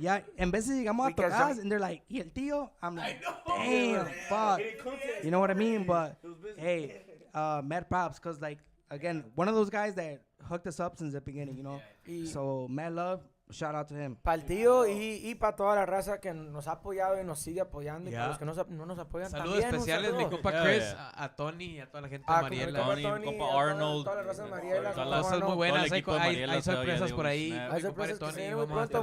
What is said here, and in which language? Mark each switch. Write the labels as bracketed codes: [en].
[es] Ya, en veces llegamos a tocar, [en] and they're like, [es] ¿y el Tío? [en] I'm like, damn, fuck. You know what I mean? But, hey, mad props, because, like, again, one of those guys that hooked us up since the beginning, you know? So, mad love. Shout out to him. [es] Para el tío y para toda la raza que nos ha apoyado y nos sigue apoyando. Y para los que no nos apoyan saludos también. Especiales, mi compa Chris, a Tony y a toda la gente de Mariela. Tony, mi compa Arnold. Toda la raza de Mariela. Cosas muy buenas. Hay sorpresas por ahí. Hay sorpresas que se vienen muy pronto.